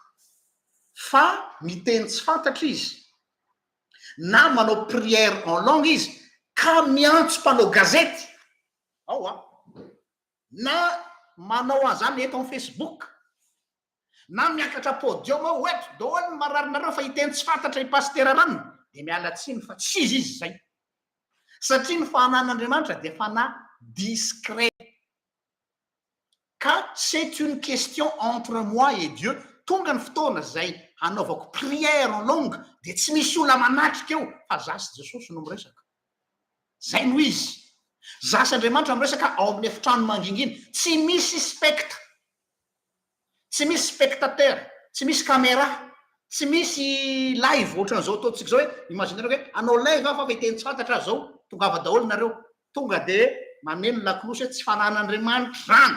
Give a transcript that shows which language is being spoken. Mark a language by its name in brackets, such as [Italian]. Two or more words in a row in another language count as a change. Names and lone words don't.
[Malagasy] fa miteny tsy fantatra izy na manao [French] prière en langue [Malagasy] izy ka miantso mpanao gazety ao na manao an'izany eto amin'ny Facebook na miakatra podium ao eto daholo mararinareo fa hiteny tsy fantatra i pasteur ranony de miala tsiny fa tsy izy izy zay satria ny fahanan'Andriamanitra dia fanahy discret ka [French] c'est une question entre moi et Dieu [Malagasy] tonga ny fotoana zay hanaovako [French] prière en langue [Malagasy] de tsy misy olona manatrika eo fa zasy Jesosy no miresaka zay no izy zasy Andriamanitra miresaka ao amin'ny efitrano mangingina tsy misy spectre tsy misy spectateur, tsy misy caméra, tsy misy live ohatran'izao ataontsika zao hoe imaginera hoe anao live fa viteny tsy fantatra zao tongava daholo nareo tonga de mameno lakolosy hoe tsy fanan'Andriamanitra zany.